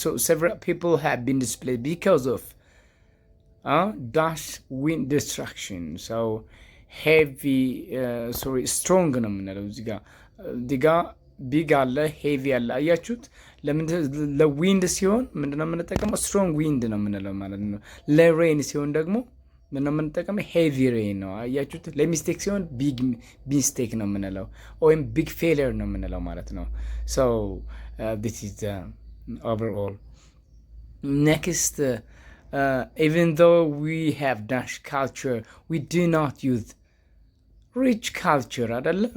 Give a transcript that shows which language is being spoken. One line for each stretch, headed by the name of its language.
English: several people have been displaced because of dash wind destruction.
Amharic: So heavy strong ነው የምንለው። እዚህ ጋር ቢግ አለ፣ ሄቪ አለ። አያችሁት? ለዊንድ ሲሆን ምንድነው የምንጠቀመው? ስትሮንግ ዊንድ ነው የምንለው ማለት ነው። ለሬን ሲሆን ደግሞ ምንድነው የምንጠቀመው? ሄቪ ሬን ነው። አያችሁት? ለሚስቴክ ሲሆን ቢግ ሚስቴክ ነው የምንለው፣ ወይም ቢግ ፌሊየር ነው የምንለው ማለት ነው። ሶ
English: this is the overall. Next, even though we have dash culture, we do not use rich culture አይደለ?